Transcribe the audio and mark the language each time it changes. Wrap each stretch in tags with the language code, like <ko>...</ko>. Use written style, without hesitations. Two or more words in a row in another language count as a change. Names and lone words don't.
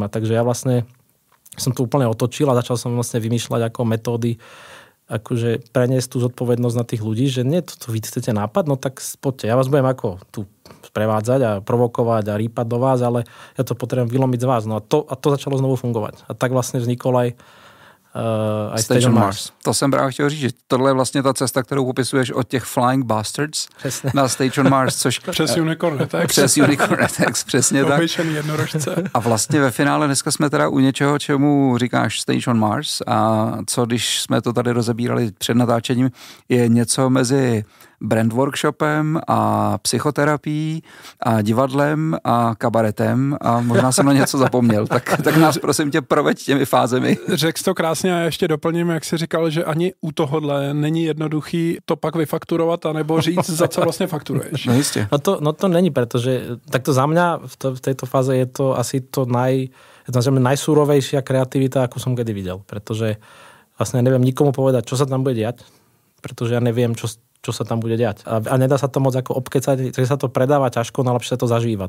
<sk>Takže ja vlastne som to úplne otočil a začal som vlastne vymýšľať ako metódy akože preniesť tú zodpovednosť na tých ľudí, že nie, to vy chcete nápad, no tak poďte, ja vás budem ako tu sprevádzať a provokovať a rýpať do vás, ale ja to potrebujem vylomiť z vás. No a to začalo znovu fungovať. A tak vlastne vznikol aj Station Mars.</sk> <cs>To jsem právě chtěl říct, že tohle je vlastně ta cesta, kterou popisuješ od těch Flying Bastards na Station Mars, což... Přes Unicorn Attacks. Přes Unicorn Attacks, přesně tak. Obyčejný jednorožce. A vlastně ve finále dneska jsme teda u něčeho, čemu říkáš Station Mars, a co když jsme to tady rozebírali před natáčením, je něco mezi brand workshopem a psychoterapií a divadlem a kabaretem a možná jsem na něco zapomněl. Tak nás prosím tě proveď těmi fázemi. Řekl to krásně a ještě doplním, jak jsi říkal, že ani u tohohle není jednoduchý to pak vyfakturovat anebo říct, za co vlastně fakturuješ. No jistě.</cs> <sk>No to není, pretože takto za mňa v tejto fáze je to asi to najsúrovejšia kreativita, akú som kedy videl. Pretože vlastne neviem nikomu povedať, čo sa tam bude diať, pretože ja neviem, čo sa tam bude diať. A nedá sa to moc ako obkecať, že sa to predáva ťažko, no lepšie sa to zažíva.</sk>